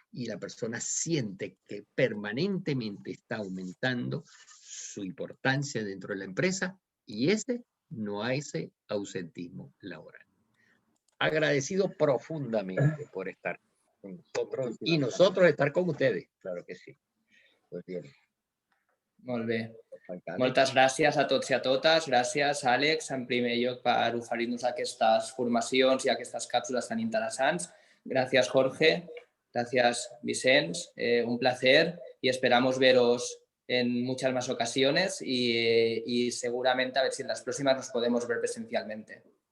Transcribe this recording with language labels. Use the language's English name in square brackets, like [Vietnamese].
[Spanish] Y la persona siente que permanentemente está aumentando su importancia dentro de la empresa y no hay ese ausentismo laboral. Agradecido profundamente por estar con nosotros y nosotros estar con ustedes. Claro que sí. Pues bien. [Catalan] Molt bé. Moltes gràcies a tots i a totes. Gràcies, Àlex, en primer lloc per oferir-nos aquestes formacions i aquestes càpsules tan interessants. Gràcies, Jorge. [Spanish] Gracias, [Catalan] Vicens. [Spanish] Un placer y esperamos veros en muchas más ocasiones y seguramente a ver si en las próximas nos podemos ver presencialmente.